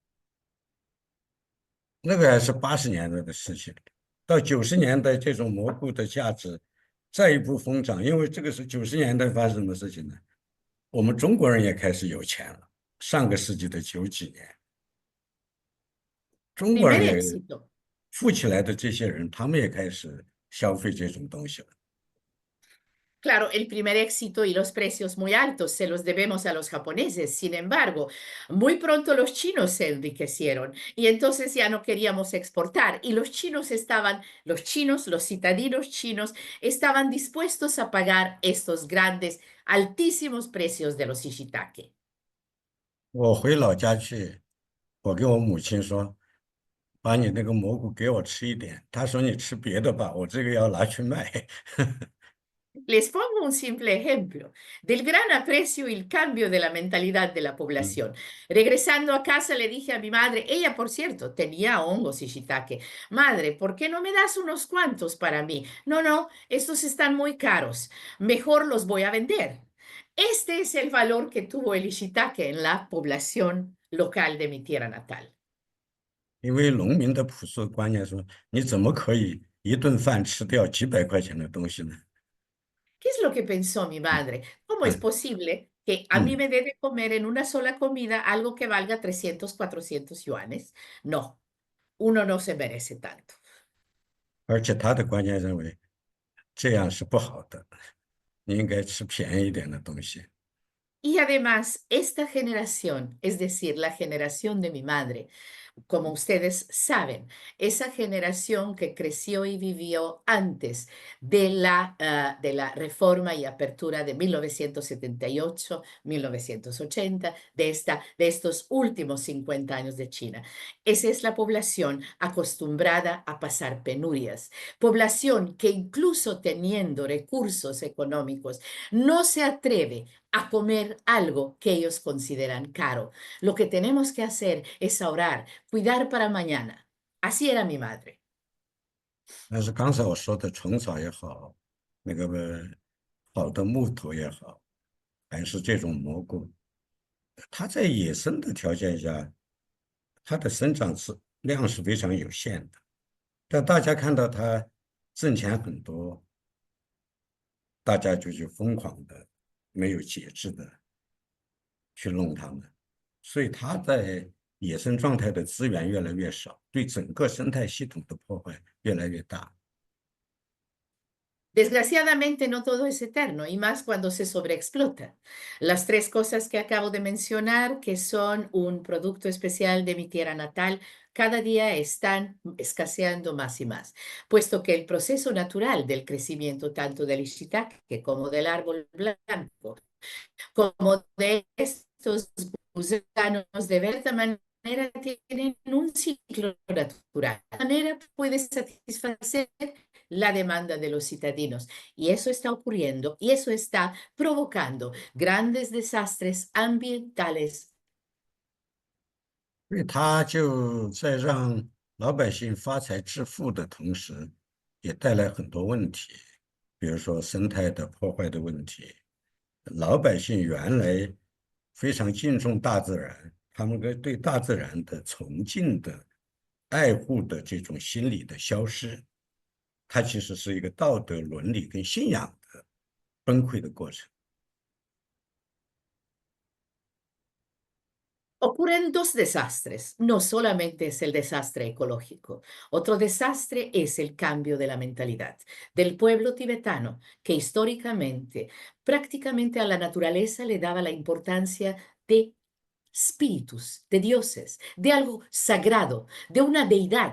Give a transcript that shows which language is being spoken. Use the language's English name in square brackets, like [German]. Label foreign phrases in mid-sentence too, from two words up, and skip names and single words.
[Chinese] 那个还是80年代的事情，到90年代，这种蘑菇的价值再一步疯涨，因为这个是90年代发生什么事情呢？我们中国人也开始有钱了，上个世纪的90几年，中国人 [Spanish] Primer [Chinese] 也 [Spanish] éxito. [Chinese] 富起来的这些人，他们也开始消费这种东西了。 [Spanish] Claro, el primer éxito y los precios muy altos se los debemos a los japoneses. Sin embargo, muy pronto los chinos se enriquecieron y entonces ya no queríamos exportar. Y los citadinos chinos, estaban dispuestos a pagar estos grandes, altísimos precios de los ishitake. [Chinese] 我回老家去，我跟我母亲说，把你那个蘑菇给我吃一点。她说你吃别的吧，我这个要拿去卖。 [Spanish] Les pongo un simple ejemplo del gran aprecio y el cambio de la mentalidad de la 嗯， población. Regresando a casa le dije a mi madre, ella por cierto tenía hongos y shiitake, madre, ¿por qué no me das unos cuantos para mí? No, no, estos están muy caros, mejor los voy a vender. Este es el valor que tuvo el shiitake en la población local de mi tierra natal. [Chinese] 因为农民的朴素观念说，你怎么可以一顿饭吃掉几百块钱的东西呢？ [Spanish] ¿Qué es lo que pensó mi 嗯 madre? ¿Cómo es 嗯 posible que a mí 嗯， me dé de comer en una sola comida algo que valga 300, 400 yuanes? No, uno no se merece tanto. [Chinese] 而且他的观念认为这样是不好的，你应该吃便宜一点的东西。 [Spanish] Y además, esta generación, es decir, la generación de mi madre, como ustedes saben, esa generación que creció y vivió antes de la reforma y apertura de 1978, 1980, de estos últimos 50 años de China. Esa es la población acostumbrada a pasar penurias, población que incluso teniendo recursos económicos, no se atreve a comer algo que ellos consideran caro. Lo que tenemos que hacer es ahorrar, cuidar para mañana. Así era mi madre. [Chinese] 但是刚才我说的虫草也好，那个好的木头也好，还是这种蘑菇，它在野生的条件下，它的生长量是非常有限的。但大家看到它挣钱很多，大家就去疯狂的、没有节制的去弄它们，所以它在野生状态的资源越来越少，对整个生态系统的破坏越来越大。 [Spanish] Desgraciadamente no todo es eterno y más cuando se sobreexplota. Las tres cosas que acabo de mencionar, que son un producto especial de mi tierra natal, cada día están escaseando más y más, puesto que el proceso natural del crecimiento tanto del shiitake como del árbol blanco, como de estos gusanos de verdad manera tienen un ciclo natural puede satisfacer la demanda de los citadinos. Y eso está ocurriendo y eso está provocando grandes desastres ambientales. [Chinese] 所以他就在让老百姓发财致富的同时，也带来很多问题，比如说生态的破坏的问题。老百姓原来非常敬重大自然，他们对大自然的崇敬的、爱护的这种心理的消失，它其实是一个道德伦理跟信仰的崩溃的过程。 [Spanish] Ocurren dos desastres, no solamente es el desastre ecológico, otro desastre es el cambio de la mentalidad del pueblo tibetano, que históricamente prácticamente a la naturaleza le daba la importancia de espíritus, de dioses, de algo sagrado, de una deidad.